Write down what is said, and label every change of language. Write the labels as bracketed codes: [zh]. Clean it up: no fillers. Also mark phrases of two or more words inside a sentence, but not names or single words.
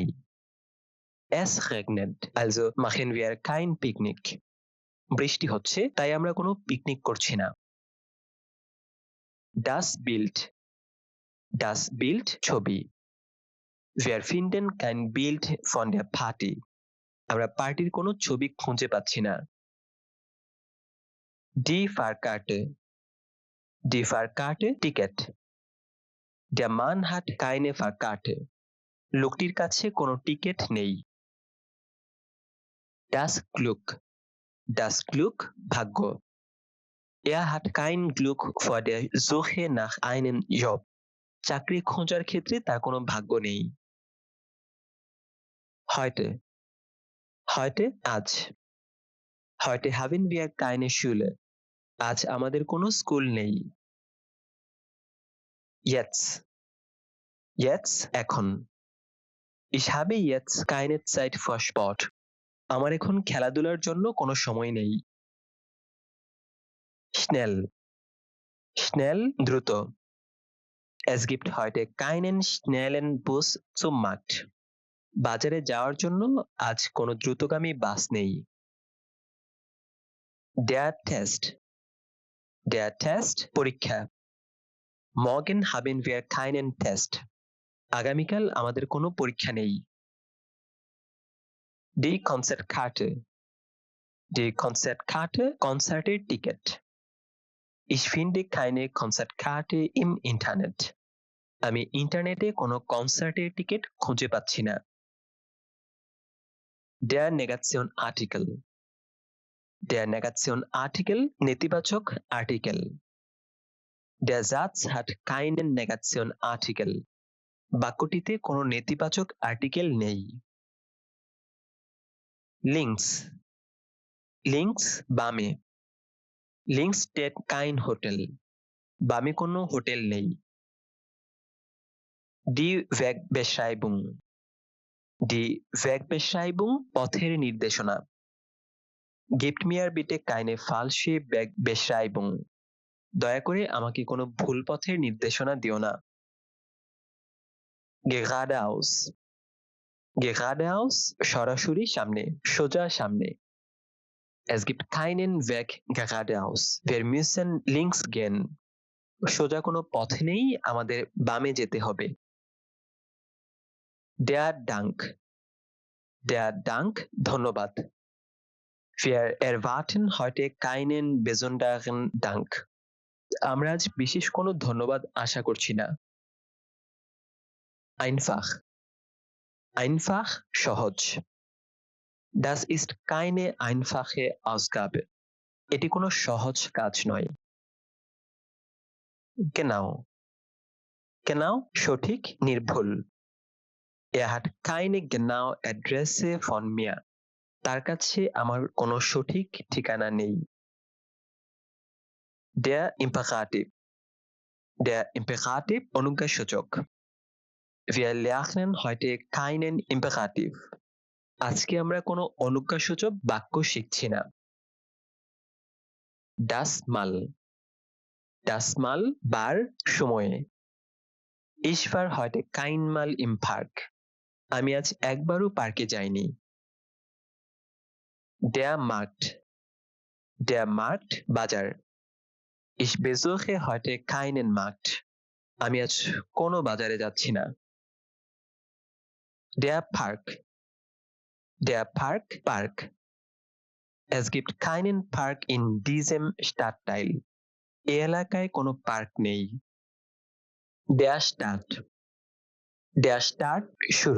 [de] Es regnet, also machen wir kein Picknick. [bn] বৃষ্টি হচ্ছে, তাই আমরা কোনো পিকনিক করছি না। [de] Das Bild. Das Bild ছবি। Wir finden kein Bild von der Party. [bn] আমরা পার্টির কোনো ছবি খুঁজে পাচ্ছি না। [de] Die Fahrkarte. Die Fahrkarte টিকেট। Der Mann hat keine Fahrkarte. [bn] লোকটির কাছে কোনো টিকেট নেই। [de] Das Glück. Das Glück ভাগ্য। Er hat kein Glück vor der Suche nach einem Job. [bn] চাকরি খোঁজার ক্ষেত্রে তার কোনো ভাগ্য নেই। Heute. [de] Heute আজ। Heute haben wir keine Schule. [bn] আজ আমাদের কোনো স্কুল নেই। Jetzt. [de] Jetzt এখন। Ich habe jetzt keine Zeit für Sport. [bn] আমার এখন খেলাধুলার জন্য কোনো সময় নেই। [de] Schnell. Schnell দ্রুত। Es gibt heute keinen schnellen Bus zum Markt. [bn] বাজারে যাওয়ার জন্য আজ কোনো দ্রুতগামী বাস নেই। [de] Der Test. Der Test পরীক্ষা। Morgen haben wir keinen Test. [bn] আগামীকাল আমাদের কোনো পরীক্ষা নেই। [de] Die Konzertkarte. Die Konzertkarte [bn] কনসার্টের টিকিট। [de] Ich finde keine Konzertkarte im Internet. [bn] আমি ইন্টারনেটে কোনো কনসার্টের টিকিট খুঁজে পাচ্ছি না। [de] Der Negation-Artikel. Der Negation-Artikel [bn] নেতিবাচক আর্টিকেল। [de] Der Satz hat keinen Negationsartikel. [bn] বাক্যটিতে কোনো নেতিবাচক আর্টিকেল নেই। [de] Links. Links বামে। Links steht kein Hotel. [bn] বামে কোনো হোটেল নেই। [de] Die Wegbeschreibung. Die Wegbeschreibung [bn] পথের নির্দেশনা। [de] Gebt mir bitte keine falsche Wegbeschreibung. [bn] দয়া করে আমাকে কোনো ভুল পথের নির্দেশনা দিও না। [de] Geradeaus. Geradeaus [bn] সরাসরি সামনে, সোজা সামনে। [de] Es gibt keinen Weg geradeaus. Wir müssen links gehen. [bn] সোজা কোনো পথ নেই, আমাদের বামে যেতে হবে। [de] Der Dank. Der Dank ধন্যবাদ। Wir erwarten heute keinen besonderen Dank. [bn] আমরা আজ বিশেষ কোনো ধন্যবাদ আশা করছি না। [de] Einfach. Einfach সহজ। Das ist keine einfache Ausgabe. [bn] এটি কোনো সহজ কাজ নয়। Genau. Genau সঠিক, নির্ভুল। [de] Er hat keine genaue Adresse von mir. [bn] তার কাছে আমার কোনো সঠিক ঠিকানা নেই। [de] Der Imperativ. Der Imperativ অনুজ্ঞাসূচক। Wir lernen heute keinen Imperativ. [bn] আজকে আমরা কোনো অনুজ্ঞাসূচক বাক্য শিখছি না। [de] Das Mal. Das Mal [bn] বার, সময়ে। [de] Ich war heute keinmal im Park. [bn] আমি আজ একবারও পার্কে যাইনি। [de] Der Markt. Der Markt বাজার। Ich besuche heute keinen Markt. [bn] আমি আজ কোনো বাজারে যাচ্ছি না। [de] Der Park. Der Park Park. Es gibt keinen Park in diesem Stadtteil. [bn] এই এলাকায় কোনো পার্ক নেই। [de] Der Start. Der Start শুরু।